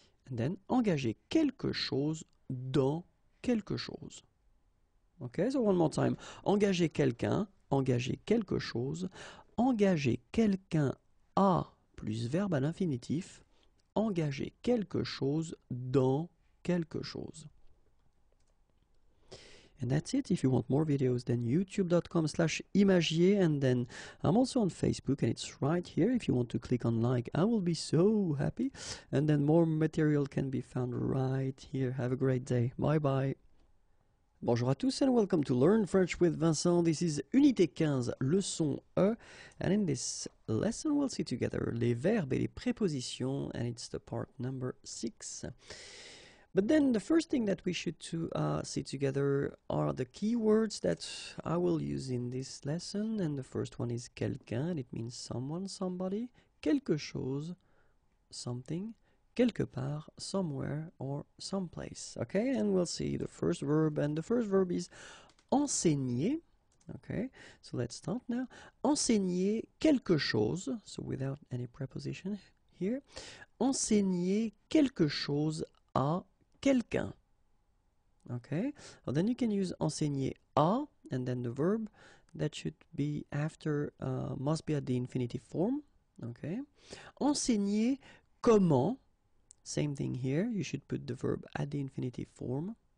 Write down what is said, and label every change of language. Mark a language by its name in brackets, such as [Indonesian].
[English] And then [French] engager quelque chose dans quelque chose. [English] Okay, so one more time. [French] Engager quelqu'un, engager quelque chose, engager quelqu'un à plus verbe à l'infinitif, engager quelque chose dans quelque chose. [English] And that's it. If you want more videos, then youtube.com/imagier, and then I'm also on Facebook, and it's right here. If you want to click on like, I will be so happy. And then more material can be found right here. Have a great day. Bye bye. [French] Bonjour à tous [English] and welcome to Learn French with Vincent. This is Unité 15, leçon E. And in this lesson we'll see together [French] les verbes et les prépositions, [English] and it's the part number 6. But then the first thing that we should see together are the keywords that I will use in this lesson. And the first one is quelqu'un, and it means someone, somebody. Quelque chose, something. Quelque part, somewhere, or someplace. Okay, and we'll see the first verb, and the first verb is enseigner. Okay, so let's start now. [French] Enseigner quelque chose, [English] so without any preposition here. [French] Enseigner quelque chose à quelqu'un. [English] Okay, well, then you can use enseigner à, and then the verb that should be after must be at the infinitive form. Okay, enseigner comment. Same thing here, you should put the verb at the infinitive form.